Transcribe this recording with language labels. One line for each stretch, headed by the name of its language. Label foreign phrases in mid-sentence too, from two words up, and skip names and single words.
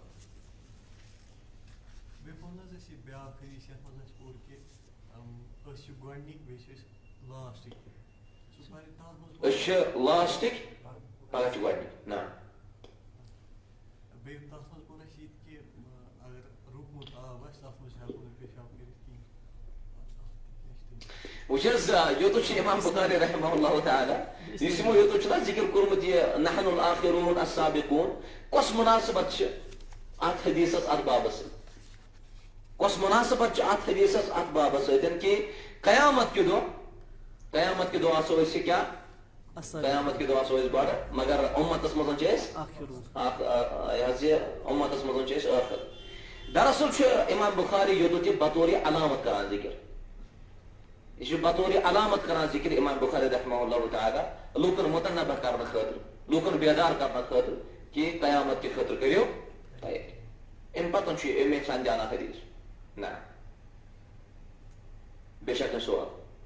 Kashmiri: أسۍ چھِ لاسٹٕکۍ پگاہ چھِ گۄڈنِکۍ نعم وٕچھ حظ یوٚتُتھ چھُ امام بخاری
Arabic: رحمہ اللہ تعالیٰ
Kashmiri: یُس یِمو یوٚتُتھ چھُنہ ذکر کوٚرمُت یہِ
Arabic: نحن الآخرون السابقون
Kashmiri: کۄس مُناسبت چھِ اتھ حدیثس اتھ بابس سۭتۍ کۄس مُناسبت چھِ اتھ حدیثس اتھ بابس سۭتۍ کہ قیامت کہِ دۄہ آسو أسۍ کیٛاہ قیامت کہِ دۄہ آسو أسۍ گۄڈٕ مگر اُمتس منٛز چھِ أسۍ یہِ حظ یہِ اُمتس منٛز چھِ أسۍ ٲخر دراصل چھُ امام بخاری یوٚتُتھ یہِ بطورِ علامت کران ذکر یہ چھُ بطورِ علامت کران ذکر امام بخاری
Arabic: رحمہ اللہ تعالیٰ
Kashmiri: لوٗکن مُتنبہ کرنہٕ خٲطرٕ لوٗکن بیدار کرنہٕ خٲطرٕ کہ قیامت کہِ خٲطرٕ کٔرِو تیٲری امہِ پتہٕ چھُ امے سمجھانا حدیث نہ بیٚیہِ چھا کانٛہہ سوال